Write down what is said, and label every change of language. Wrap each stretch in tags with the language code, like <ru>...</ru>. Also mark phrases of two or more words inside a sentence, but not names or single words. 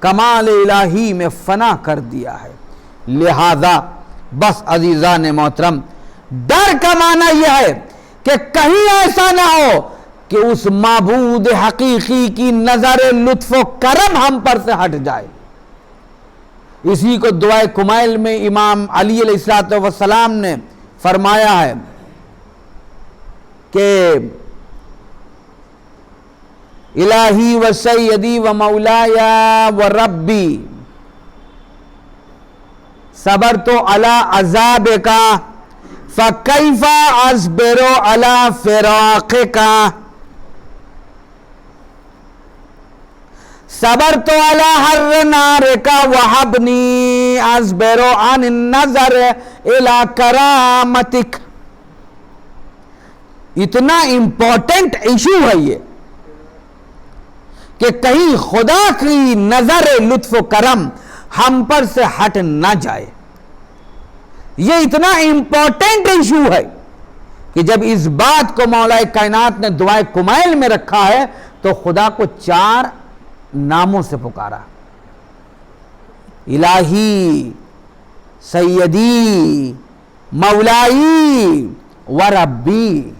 <ur>کمال الہی میں فنا کر دیا ہے۔ لہذا بس عزیزان محترم، ڈر کا معنی یہ ہے کہ کہیں ایسا نہ ہو کہ اس معبود حقیقی کی نظر لطف و کرم ہم پر سے ہٹ جائے۔ اسی کو دعائے کمیل میں امام علی علیہ السلام نے فرمایا ہے کہ</ur> <ar>الہی و سیدی و مولایا و ربی صبرت علی عذابک فکیف اصبر علی فراقک، صبرت علی حر نارک وحبنی اصبر عن النظر الی کرامتک۔</ar> <ur>اتنا</ur> <en>important issue</en> <ur>ہے یہ کہ کہیں خدا کی نظر لطف و کرم ہم پر سے ہٹ نہ جائے۔ یہ اتنا</ur> <en>important issue</en> <ur>ہے کہ جب اس بات کو مولا کائنات نے دعائے کمیل میں رکھا ہے تو خدا کو 4 ناموں سے پکارا: الہی، سیدی، مولائی و ربی۔</ur>